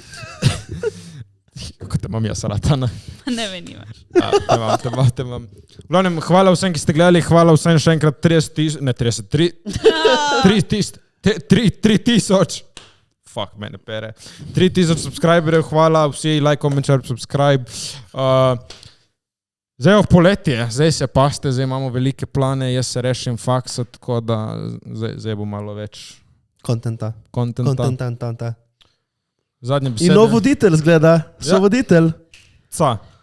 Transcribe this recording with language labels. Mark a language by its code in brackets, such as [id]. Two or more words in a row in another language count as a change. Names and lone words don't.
[sl] Kako te imam jaz, Ratana? Ne vem, nimaš. Te imam. V glavnem, hvala vsem, ki ste gledali, hvala vsem še enkrat 3000. Fuck, mene pere. 3000 subscriberjev, hvala, vsi [en] like, comment, share, subscribe. [sl] Zdaj je poletje, zdaj se paste, zdaj imamo velike plane, jaz se rešim faksa, tako da zdaj bo malo več Kontenta. kontenta. Zadnje besede. In nov voditelj zgleda, sovoditelj. Ca.